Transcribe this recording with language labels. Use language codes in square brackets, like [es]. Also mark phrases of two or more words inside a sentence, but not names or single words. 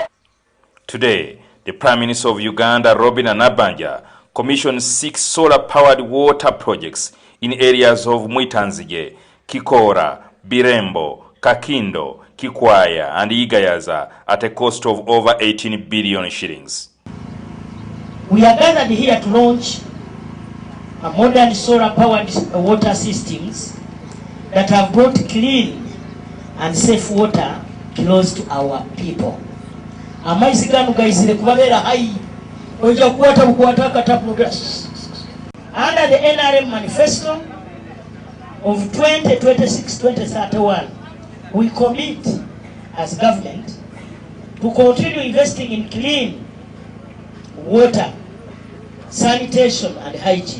[en] Today, the Prime Minister of Uganda, Robin Nabbanja, commissioned 6 solar-powered water projects in areas of Mwitanzige, Kikora, Birembo, Kakindo, Kikwaya, and Igayaza at a cost of over 18 billion shillings. We are gathered here to launch a modern solar-powered water systems that have brought clean and safe water close to our people. [nyo] Amaizi gano gaizire kubabera hai oja kuwata bukwata katapu. [en] Under the NRM manifesto of 2026-2031, we commit as government to continue investing in clean water, sanitation and hygiene.